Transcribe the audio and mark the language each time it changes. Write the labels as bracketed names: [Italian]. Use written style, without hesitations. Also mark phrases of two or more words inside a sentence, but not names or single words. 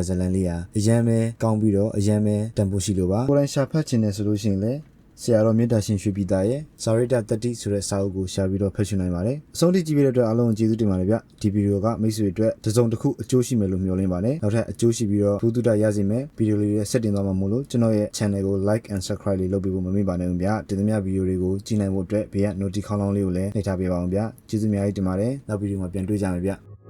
[Burmese] ဇာတ်လမ်းလေးဟာအရန်ပဲကောင်းပြီးတော့အရန်ပဲတန်ဖိုးရှိလို့ပါကိုယ်တိုင်ရှာဖတ်ချင်တယ်ဆိုလို့ရှိရင်လည်းဆရာတော်မြတ်တာရှင်ရွှေပြည်သားရဲ့ဇာရိတတ္တိဆိုတဲ့စာအုပ်ကိုရှာပြီးတော့ဖတ်ရှုနိုင်ပါတယ်အဆုံးထိကြည့်ပေးတဲ့အတွက်အားလုံးကျေးဇူးတင်ပါတယ်ဗျဒီဗီဒီယိုကမိတ်ဆွေအတွက်တစ်စုံတစ်ခုအကျိုးရှိမယ်လို့မျှော်လင့်ပါတယ်နောက်ထပ်အကျိုးရှိပြီးတော့ဘုသူတရစေမယ်ဗီဒီယိုလေးတွေဆက်တင်သွားမှာမို့လို့ကျွန်တော်ရဲ့ channel ကို [English] like and subscribe [Burmese] လေးလုပ်ပေးဖို့မမေ့ပါနဲ့ဦးဗျဒီသမျှဗီဒီယိုတွေကိုကြည့်နိုင်ဖို့အတွက်ဘေးက notification ခေါင်းလောင်းလေးကိုလည်းနှိပ်ထားပေးပါအောင်ဗျကျေးဇူးအများကြီးတင်ပါတယ်နောက်ဗီဒီယိုမှာပြန်တွေ့ကြမယ်ဗျ